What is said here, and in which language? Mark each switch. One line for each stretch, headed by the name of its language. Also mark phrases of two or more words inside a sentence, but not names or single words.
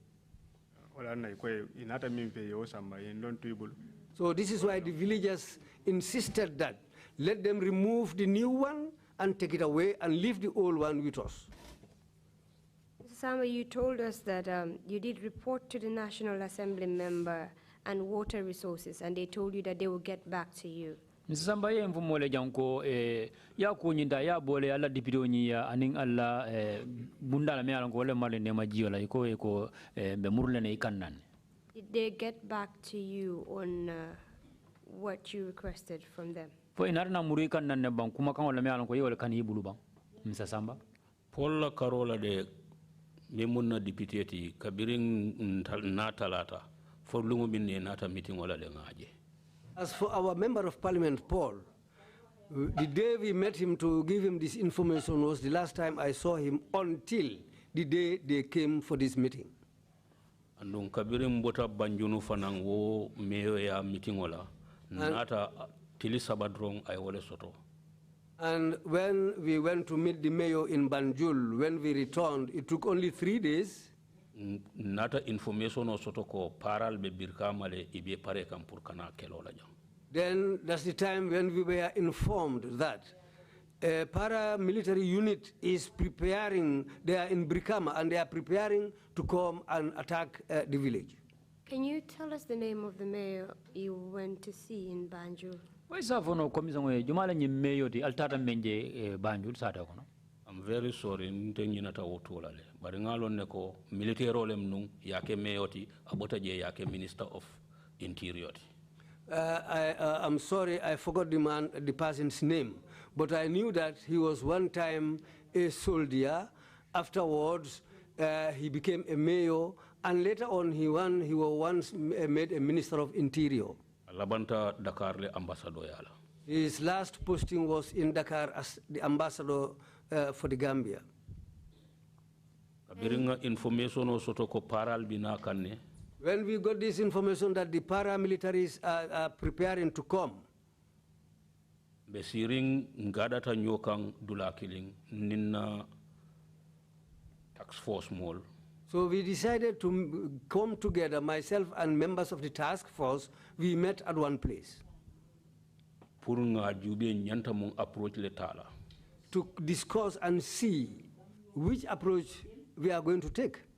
English: So this is why the villagers insisted that let them remove the new one and take it away and leave the old one with us. Mr. Samba, you told us that you did report to the National Assembly member and Water Resources, and they told you that they will get back to you. Mr.
Mandingo: Samba, ye mfumole janko ya kunyinda ya bole ala dipido ya aning alla bunda la mealango wale male nema jiola iko be murle ne ikannan.
English: Did they get back to you on what you requested from them?
Mandingo: Po inarna muri ikannan ne bang kuma kan wala mealango yole kan yibulu bang. Mr. Samba. Paula Carola de Memuna deputy kabiring natalata for lungu binne nata meeting wala le ngaje.
English: As for our member of parliament, Paul, the day we met him to give him this information was the last time I saw him until the day they came for this meeting.
Mandingo: Andung kabirim bota banjunu fanang wo meyo ya meeting wala nata tili sabadrong ay wale soto.
English: And when we went to meet the mayor in Banjul, when we returned, it took only 3 days.
Mandingo: Nata information o soto ko paral be birkamale ibe pare kam pour kana kelola jam.
English: Then that's the time when we were informed that a paramilitary unit is preparing, they are in Brikama and they are preparing to come and attack the village. Can you tell us the name of the mayor you went to see in Banjul?
Mandingo: Why is that for no commission way? Jumala ni mayor di altata menje Banjul sada kono.
English: I'm very sorry,
Mandingo: ntengi nata wotolale. Bari ngalon ne ko military role mnung yake meyoti abota je yake
English: Minister of Interior. I'm sorry, I forgot the person's name, but I knew that he was one time a soldier. Afterwards, he became a mayor, and later on he was once made a Minister of Interior.
Mandingo: Labanta Dakar le ambassador yala.
English: His last posting was in Dakar as the ambassador for the Gambia.
Mandingo: Information soto ko paral bina kanne.
English: When we got this information that the paramilitaries are preparing to come,
Mandingo: besiring ngadata nyokang dula killing ninna task force mall.
English: So we decided to come together, myself and members of the task force. We met at one place. Approach to discuss and see which approach we are going to take.